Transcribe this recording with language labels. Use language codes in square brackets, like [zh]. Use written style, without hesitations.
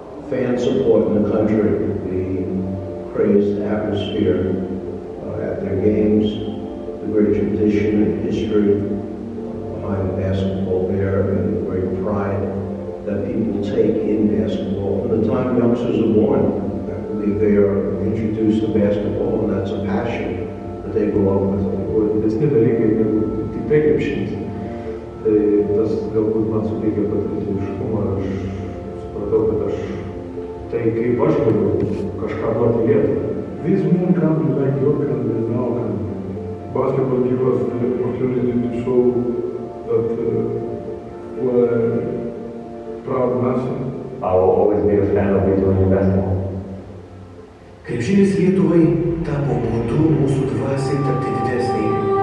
[en] Fan support in the country, the praised atmosphere at their games, the great tradition and history behind basketball there, and the great pride that people take in basketball. From the time youngsters are born, I believe they are introduced to basketball, and that's a passion that they grow up with. [lt] Didesni dalykai negu tiktai krepšinis. Tai tas galbūt man suteikia patriotiškumą, aš supratau, kad tai kaip aš galiu kažką duoti Lietuvai. [en] This moon country like your country and our country. Basketball gives us the opportunity to show that we're a proud nation. I will always be a fan of Lithuanian basketball. [lt] Krepšinis Lietuvai tapo būdu mūsų dvasiai tapti didesniai.